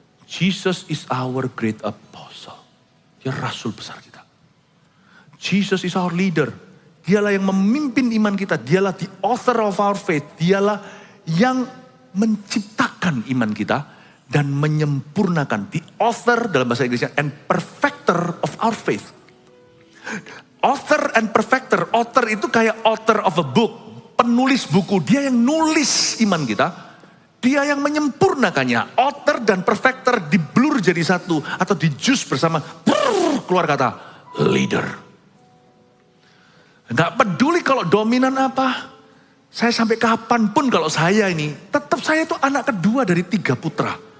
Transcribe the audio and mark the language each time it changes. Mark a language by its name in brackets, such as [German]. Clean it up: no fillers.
[English] Jesus is our great apostle. [Indonesian] Dia rasul besar kita. [English] Jesus is our leader. [Indonesian] Dialah yang memimpin iman kita. Dialah [English] the author of our faith. [Indonesian] Dialah yang menciptakan iman kita dan menyempurnakan. [English] The author [Indonesian] dalam bahasa Inggrisnya [English] and perfecter of our faith. Author and perfecter. Author [Indonesian] itu kayak [English] author of a book. [Indonesian] Penulis buku. Dia yang nulis iman kita. Dia yang menyempurnakannya. Author dan perfecter diblur jadi satu. Atau dijus bersama. Keluar kata leader. Gak peduli kalau dominan apa. Saya sampai kapanpun kalau saya ini. Tetap saya itu anak kedua dari 3 putra.